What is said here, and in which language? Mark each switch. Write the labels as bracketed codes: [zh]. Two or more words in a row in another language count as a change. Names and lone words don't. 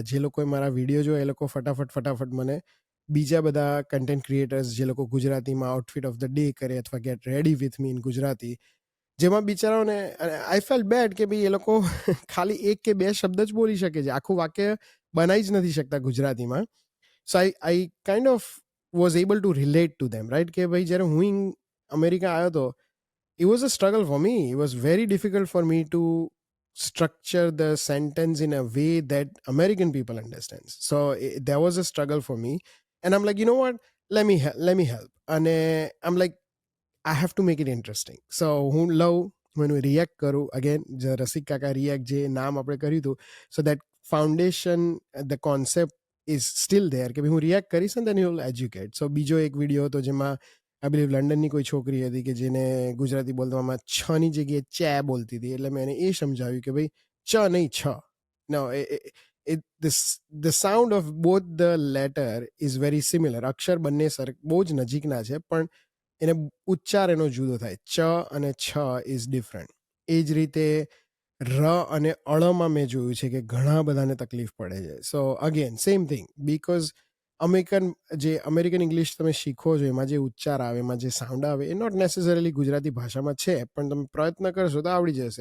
[gu] જે લોકોએ મારા વિડીયો જોયા એ લોકો ફટાફટ મને બીજા બધા [en] content creators, [gu] જે લોકો ગુજરાતીમાં [en] outfit of the day [gu] કરે અથવા [en] get ready with me in [gu] ગુજરાતી, જેમાં બિચારાઓને [en] I feel bad [gu] કે ભાઈ એ લોકો ખાલી એક કે બે શબ્દ જ બોલી શકે છે, આખું વાક્ય બનાવી જ નથી શકતા ગુજરાતીમાં. [en] So I kind of was able to relate to them, right? [gu] કે ભાઈ જ્યારે હું અમેરિકા આવ્યો હતો, [en] it was a struggle for me. It was very difficult for me to structure the sentence in a way that American people understand. So there was a struggle for me, and I'm like, you know what? Let me help. And I'm like, I have to make it interesting. [gu] So હું લઉં, હું એનું રિએક્ટ કરું. અગેન રસિક કાકા રિએક્ટ, જે નામ આપણે કર્યું હતું, [en] so that foundation, the concept is still there, [gu] કે ભાઈ હું રિએક્ટ કરીશ અને [en] then you will educate. [gu] સો બીજો એક વિડીયો હતો જેમાં [en] I believe [gu] લંડનની કોઈ છોકરી હતી કે જેને ગુજરાતી બોલવામાં છની જગ્યાએ ચે બોલતી હતી. એટલે મેં એને એ સમજાવ્યું કે ભાઈ ચ નહીં, છ. નો, [en] the sound of both the letter is very similar. [gu] અક્ષર બંને બહુ જ નજીકના છે, પણ એને ઉચ્ચાર એનો જુદો થાય. ચ અને છ [en] is different. [gu] એ જ રીતે ર અને અળમાં મેં જોયું છે કે ઘણા બધાને તકલીફ પડે છે. [en] So again same thing, because American English [gu] તમે શીખો છો, એમાં જે ઉચ્ચાર આવે, એમાં જે સાઉન્ડ આવે, એ [en] not necessarily [gu] ગુજરાતી ભાષામાં છે, પણ તમે પ્રયત્ન કરશો તો આવડી જશે.